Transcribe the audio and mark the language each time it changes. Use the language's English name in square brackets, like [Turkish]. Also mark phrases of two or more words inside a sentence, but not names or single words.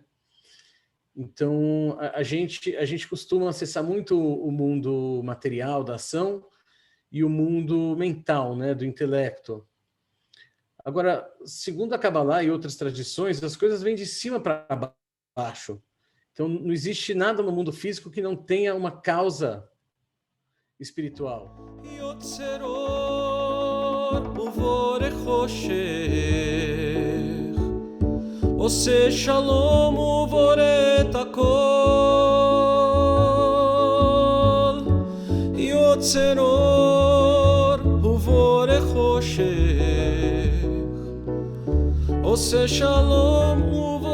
[Portuguese] Então, a gente costuma acessar muito o mundo material da ação e o mundo mental, né? Do intelecto. Agora, segundo a Kabbalah e outras tradições, as coisas vêm de cima para baixo. Então, não existe nada no mundo físico que não tenha uma causa espiritual. [Hebrew] עושה שלום ובורא את הכל, יוצר אור ובורא חושך, עושה שלום